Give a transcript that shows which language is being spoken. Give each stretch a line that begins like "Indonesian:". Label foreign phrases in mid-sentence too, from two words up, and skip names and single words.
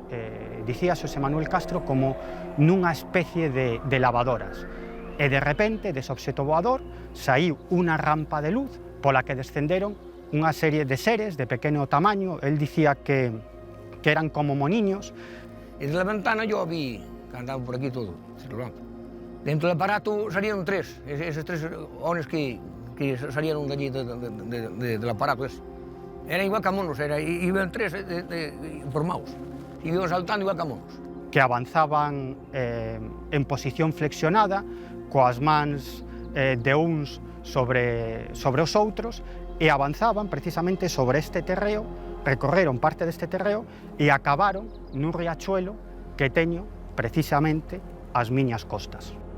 Galician: Dicía Xosé Manuel Castro como nunha especie de lavadoras. E de repente, dese obxecto voador, saiu unha rampa de luz pola que descenderon unha serie de seres de pequeno tamaño. El dicía que eran como moniños. E desde a ventana
Spanish: yo vi que andaban por aquí todo,
Galician: dentro do aparato
Spanish: salieron 3, esos 3 homes que salieron de allí del aparato ese. Era igual que a monos, iban 3 formados, iban saltando igual que a monos.
Galician: Que avanzaban en posición flexionada, coas mans de uns sobre os outros, e avanzaban precisamente sobre este terreo, recorreron parte deste terreo e acabaron nun riachuelo que teño precisamente ás miñas costas.